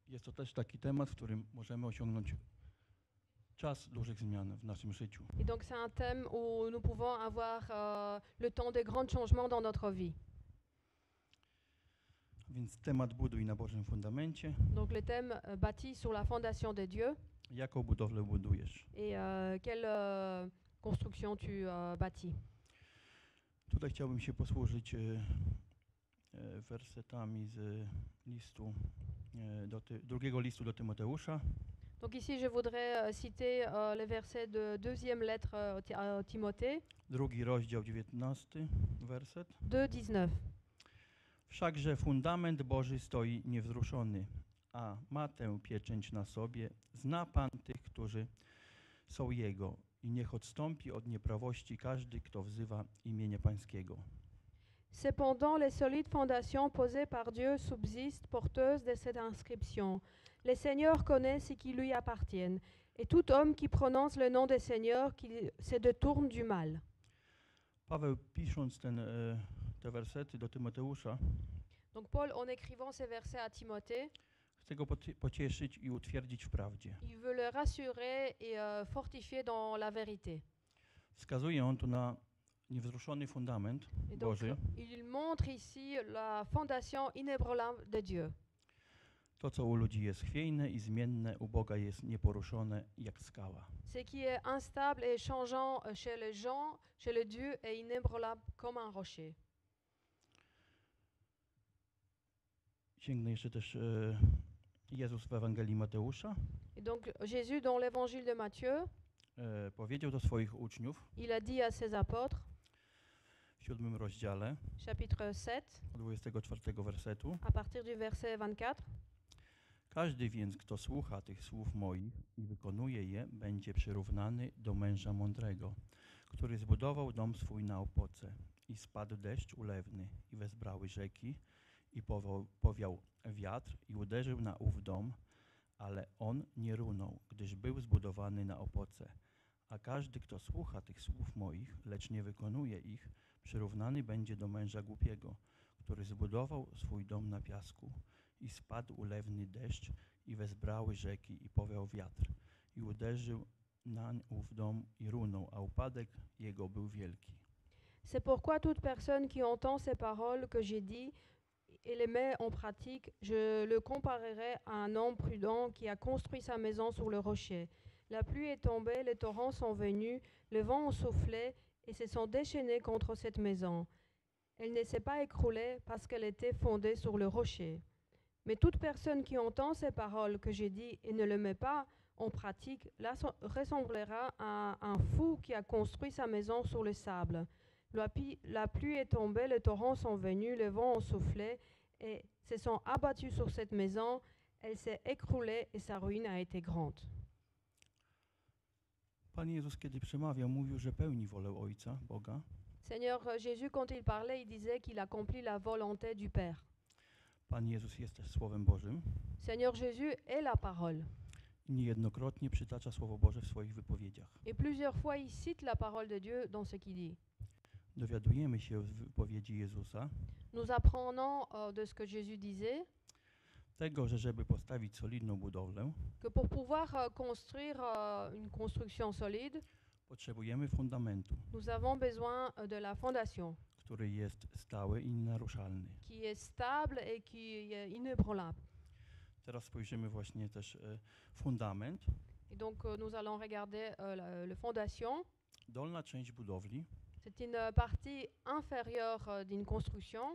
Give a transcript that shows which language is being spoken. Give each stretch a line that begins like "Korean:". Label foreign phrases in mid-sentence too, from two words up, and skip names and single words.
Polish: Jest to też taki temat, w którym możemy osiągnąć czas dużych zmian w naszym życiu.
French: Et donc c'est un thème où nous pouvons avoir le temps de grands changements dans notre vie.
Polish: Więc temat buduj na Bożym fundamencie.
French: Donc le thème bâti sur la fondation de Dieu.
Polish: Jaką budowlę budujesz?
French: Et quelle construction tu bâtis.
Polish: Tutaj chciałbym się posłużyć wersetami z listu, drugiego listu do Tymoteusza.
French: Donc ici, je voudrais citer les versets de deuxième lettre à Timothée,
Polish: Drugi rozdział, 19 werset.
French: 2:19.
Polish: Wszakże fundament Boży stoi niewzruszony, a ma tę pieczęć na sobie. Zna Pan tych, którzy są Jego i niech odstąpi od nieprawości każdy, kto wzywa imienia Pańskiego.
French: Cependant, les solides fondations posées par Dieu subsistent porteuses de cette inscription. Les seigneurs connaissent ce qui lui appartiennent, et tout homme qui prononce le nom des seigneurs qui se détourne du mal.
Polish: Paweł, pisząc te wersety do Tymoteusza,
French: Donc Paul, en écrivant ces versets à Timothée,
Polish: chce go pocieszyć i utwierdzić w prawdzie.
French: il veut le rassurer et fortifier dans la vérité.
Polish: Wskazuje on tu na niewzruszony fundament
French: Et donc,
Polish: Boży,
French: il montre ici la fondation inébranlable de Dieu.
Polish: to co u ludzi jest chwiejne i zmienne, u Boga jest nieporuszone jak skała.
French: Ce qui est instable et changeant chez les gens, chez le Dieu, est inébranlable comme un rocher.
Polish: Sięgnę jeszcze też Jezus w Ewangelii Mateusza
French: Et donc Jésus, dans l'évangile de Matthieu,
Polish: powiedział do swoich uczniów
French: il a dit à ses apôtres,
Polish: w 7 rozdziale
French: chapitre 7,
Polish: od 24 wersetu:
French: à partir du verset 24,
Polish: Każdy więc, kto słucha tych słów moich i wykonuje je, będzie przyrównany do męża mądrego, który zbudował dom swój na opoce. I spadł deszcz ulewny, i wezbrały rzeki, i powiał wiatr, i uderzył na ów dom, ale on nie runął, gdyż był zbudowany na opoce. A każdy, kto słucha tych słów moich, lecz nie wykonuje ich, przyrównany będzie do męża głupiego, który zbudował swój dom na piasku. I spadł ulewny deszcz, i wezbrały rzeki, i powiał wiatr, i uderzył nań ów dom, i runął, a upadek jego był wielki.
French: c'est pourquoi toute personne qui entend ces paroles que j'ai dit et les met en pratique, je le comparerai à un homme prudent qui a construit sa maison sur le rocher. La pluie est tombée, les torrents sont venus, le vent a soufflé et se sont déchaînés contre cette maison. Elle ne s'est pas écroulée parce qu'elle était fondée sur le rocher. Mais toute personne qui entend ces paroles que j'ai dit et ne les met pas en pratique, là ressemblera à un fou qui a construit sa maison sur le sable. La pluie est tombée, les torrents sont venus, le vent a soufflé et se sont abattus sur cette maison. Elle s'est écroulée et sa ruine a été grande.
Polish: Pan Jezus, kiedy przemawiał, mówił, że pełni wolę Ojca, Boga.
French: Seigneur Jésus, quand il parlait, il disait qu'il accomplit la volonté du Père.
Polish: Pan Jezus jest też Słowem Bożym
French: Seigneur Jésus est la parole.
Polish: i niejednokrotnie przytacza Słowo Boże w swoich wypowiedziach.
French: Et plusieurs fois, il cite la parole de Dieu dans ce qu'il dit.
Polish: Dowiadujemy się z wypowiedzi Jezusa
French: Nous apprenons de ce que Jésus disait
Polish: tego, że żeby postawić solidną budowlę,
French: que pour pouvoir construire une construction solide,
Polish: potrzebujemy fundamentu,
French: nous avons besoin de la fondation
Polish: który jest stały i nienaruszalny.
French: qui est stable et qui est inébranlable.
Polish: Teraz spojrzymy właśnie też fundament.
French: Et donc nous allons regarder la fondation.
Polish: Dolna część budowli
French: C'est une partie inférieure d'une construction